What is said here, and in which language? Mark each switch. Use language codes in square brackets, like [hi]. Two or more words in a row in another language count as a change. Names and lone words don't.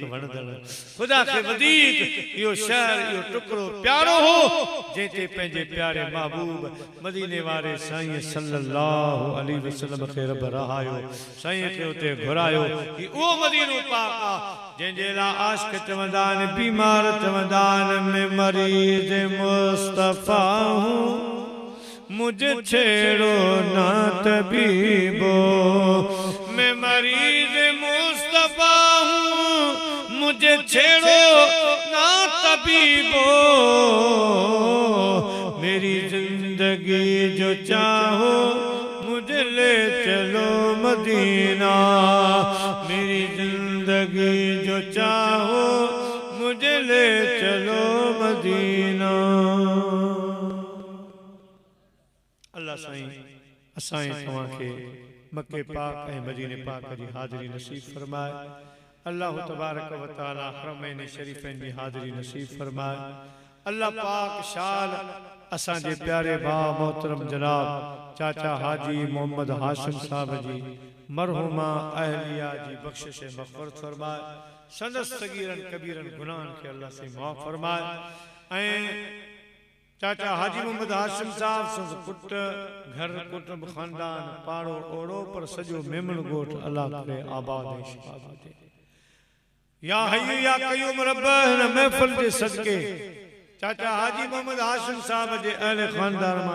[sd] वणंदड़ खुदा खे वधीक इहो शहर इहो टुकड़ो प्यारो हो जेते पंहिंजे प्यारे महबूब मदीने वारे साईं सल्लल्लाहु [ar] عليه وسلم [sd] खे रब रहायो साईं खे उते घुरायो कि उहो मदीनो पाक आ जंहिंजे लाइ आशिक चवंदा आहिनि बीमार चवंदा आहिनि [ur] میں مریضِ مصطفیٰ ہوں مجھے چھیڑو نہ طبیبو میں مریضِ مصطفیٰ ہوں مجھے چھیڑو نہ طبیبو میری زندگی جو چاہو مجھے لے چلو مدینہ میری زندگی جو چاہو مجھے لے چلو مدینہ [sd] अल्लाह साईं असाई तवां के मक्के पाक ऐं मदीने पाक जी हाज़िरी नसीब फरमाए [ar] الله تبارك وتعالى [sd] हरमैन शरीफैन जी हाज़िरी नसीब फरमाए अल्लाह पाक शाल असां जे प्यारे भाउ मोहतरम जनाब चाचा हाजी मोहम्मद हाशिम साहब जी मरहुमा अहलिया जी बख्शिश मग़फ़िरत फरमाए संदस सगीरन कबीरन गुनाहन के अल्लाह से माफ़ फरमाए ऐं चाचा हाजी मोहम्मद हाशिम साहब संस पुट घर कुटुंब खानदान पाड़ो ओड़ो पर सजो मेमन गोठ अल्लाह करे आबाद ऐं शाद हुजे [ar] يا حي يا قيوم [sd] रब हिन महफ़िल जे सदके चाचा हाजी मोहम्मद हाशिम साहब जे अहले खानदान मां